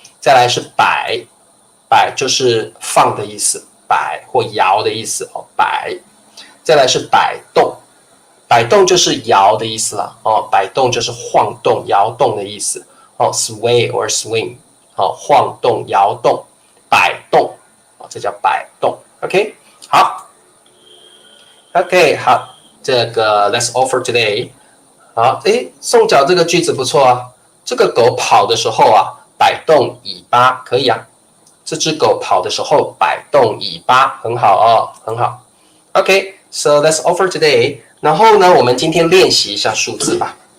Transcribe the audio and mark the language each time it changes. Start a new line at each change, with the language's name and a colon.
Chinese: 再来是摆，摆就是放的意思，摆或摇的意思摆。再来是摆动，摆动就是摇的意思啦摆动就是晃动、摇动的意思
English: sway or swing
Chinese: 晃动、摇动、摆动这叫摆动。
English: OK。好 ，OK， 好，
Chinese: 这个
English: That's all for today。
Chinese: 好，宋角这个句子不错这个狗跑的时候摆动尾巴，可以这只狗跑的时候摆动尾巴，很好很好。
English: OK，so that's all for today。
Chinese: 然后呢，我们今天练习一下数字吧。